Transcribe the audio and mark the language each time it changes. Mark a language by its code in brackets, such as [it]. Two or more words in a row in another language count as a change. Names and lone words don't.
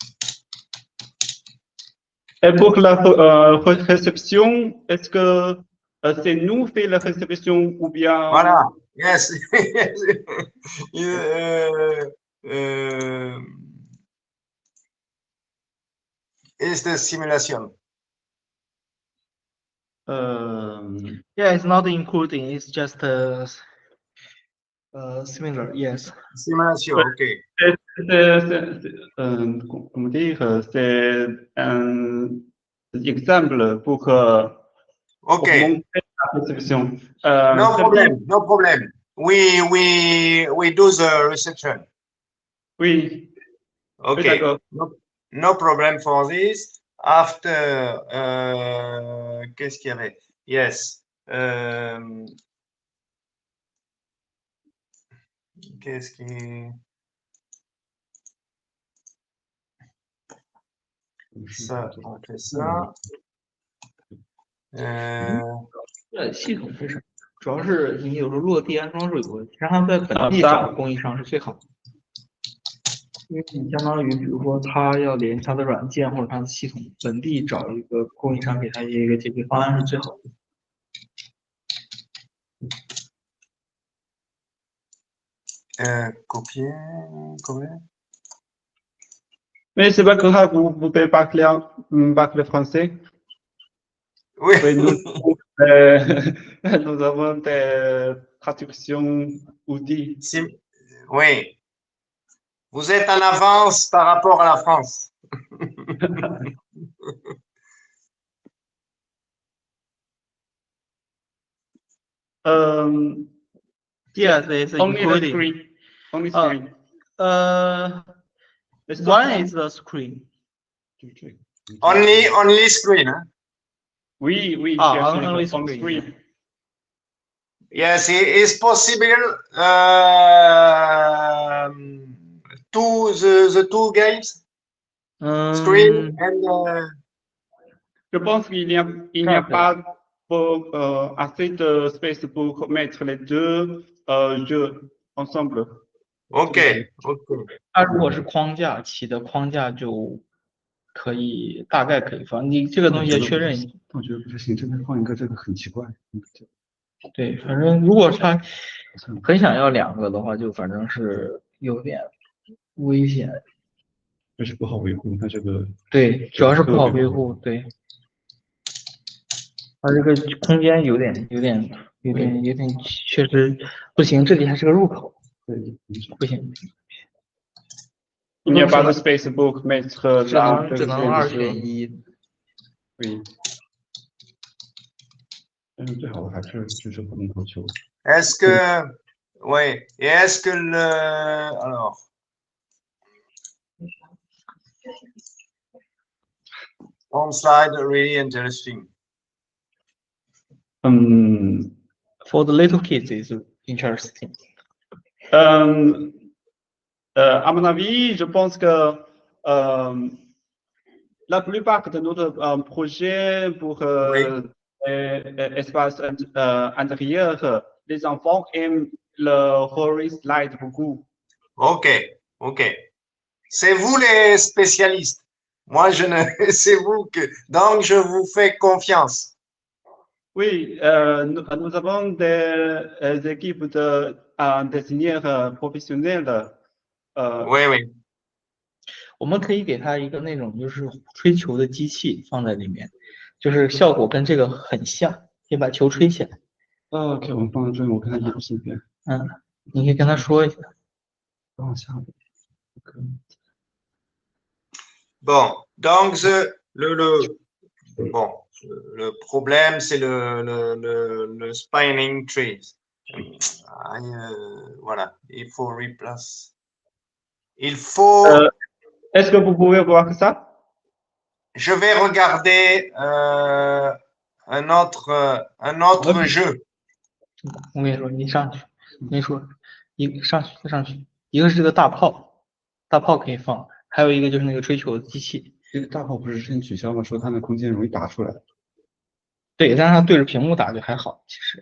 [fr] Et pour la réception, est-ce que c'est nous fait la réception ou bien Voilà. [en] Yes. uh, uh, is the simulation. Yeah, it's not including. It's just similar. Yes. Simulation, OK. [fr] comment dire, c'est un exemple pour [en] OK. [fr] montrer la réception. [en] No [fr] ça dit- [en] problem. No problem. We do the reception. [fr] Oui, oui, [en] OK. [fr] d'accord. [en] No problem for this. After, [fr] qu'est-ce qu'il y avait? Yes. Qu'est-ce qui... Ça, on fait ça. [zh] 系统是什么？主要是你有时候落地安装是有问题，让他在本地找供应商是最好的。因为你相当于，比如说他要连他的软件或者他的系统，本地找一个供应商给他一个解决方案是最好的。 [fr] Copier. Mais c'est pas grave, vous pouvez parler français. Oui. Oui, nous avons des traductions outils. Oui. Vous êtes en avance par rapport à la France. [en] Yes, it's Only the including. screen. Only screen. One is the screen. Only screen. [fr] Hein? Oui, oui. [en] Only on screen. screen. Yes, it is possible the two games, screen and. [fr] Je pense qu'il n'y a pas assez de space pour mettre les deux jeux ensemble. [en] OK. [zh] 它如果是框架起的框架就可以大概可以放，你这个东西要确认一下。我觉得不行，这边放一个这个很奇怪。对，反正如果他很想要两个的话，就反正是有点危险。这是不好维护，它这个。对，主要是不好维护。对，它这个空间有点，确实不行。这里还是个入口。对，不行。 [fr] Il n'y a pas de space pour mettre [zh] 只能2选1。对。但是最好的还是就是不能投球。 [fr] Est-ce que, oui, et est-ce que alors. [en] On slide really interesting. For the little kids, it's interesting. [fr] À mon avis, je pense que la plupart de notre projet pour espace intérieur, les enfants aiment le [en] horror slide [fr] beaucoup. [en] OK. [fr] C'est vous les spécialistes. Moi, je ne. C'est vous que. Donc, je vous fais confiance. Oui, nous avons des équipes de designers professionnels. Oui. [zh] 我们可以给他一个那种就是吹球的机器放在里面，就是效果跟这个很像，可以把球吹起来。 OK， 我们放在这里，我跟他演示一遍。你可以跟他说一下。往下。 [fr] Bon, donc le problème, c'est le [en] spinning trees. [fr] Voilà, il faut replace. Il faut. Est-ce que vous pouvez voir ça? Je vais regarder un autre jeu. [zh] 我跟你说，你上去，我跟你说，上去，一个是这个大炮可以放，还有一个就是那个吹球的机器。这个大炮不是之前取消吗？说它那空间容易打出来。对，但是它对着屏幕打就还好，其实。